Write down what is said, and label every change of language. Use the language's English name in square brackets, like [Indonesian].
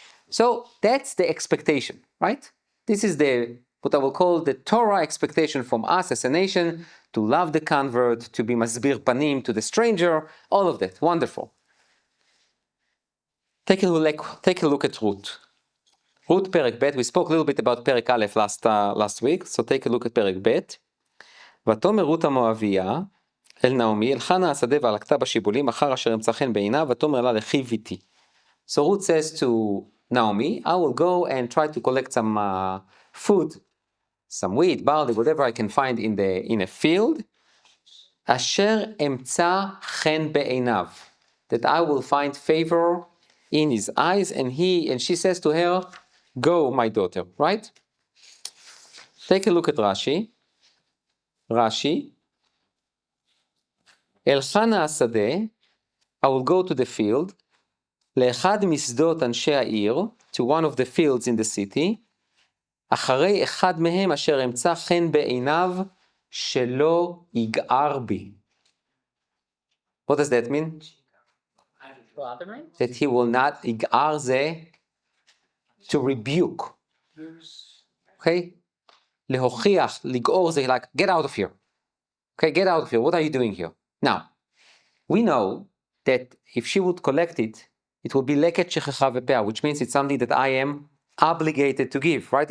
[English] So that's the expectation, right? This is what I will call the Torah expectation from us as a nation, to love the convert, to be masbir panim to the stranger, all of that, wonderful. Take a look at Ruth. Ruth פרק ב', we spoke a little bit about פרק א' last week, so take a look at פרק ב'. [Hebrew] ותאמר רות המואביה אל נעמי, אלכה נא השדה והלקתה בשיבולים, אחר אשר אמצא חן בעיניו, ותאמר לה לכי ביתי. [English] So Ruth says to Naomi, I will go and try to collect some food, some wheat, barley, whatever I can find in a field. [Hebrew] אשר אמצא חן בעיניו, [English] that I will find favor in his eyes, and she says to her, go, my daughter, right? Take a look at Rashi. [Hebrew] אלכה נא השדה, [English] I will go to the field, [Hebrew] לאחד משדות אנשי העיר, [English] to one of the fields in the city, [Hebrew] אחרי אחד מהם אשר אמצא חן בעיניו, שלא יגער בי. [English] What does that mean? That he will not, [Hebrew] יגער זה [English] to rebuke. Okay? [Hebrew] להוכיח, לגעור זה [English] like, get out of here. Okay, get out of here. What are you doing here? Now, we know that if she would collect it, it will be leket shechecha v'pea, which means it's something that I am obligated to give, right?